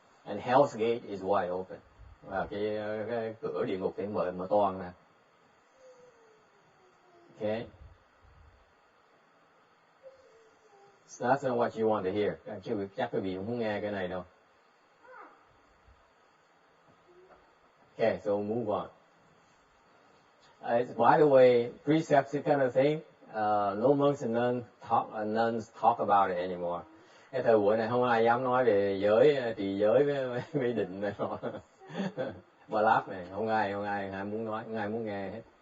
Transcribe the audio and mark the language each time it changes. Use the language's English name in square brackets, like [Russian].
[English] And Hell's Gate is wide open. [Vietnamese] Và cái cửa địa ngục thì mở toang ra. Okay. [English] So that's not what you want to hear. [Vietnamese] Chắc quý vị không muốn nghe cái này đâu. [English] Okay, so move on. By the way, precepts, this kind of thing, no monks and nuns talk about it anymore. [Vietnamese] Cái thời buổi này không ai dám nói về giới, trì giới với định này nọ. Ba láp này, không ai muốn nói, không ai muốn nghe hết.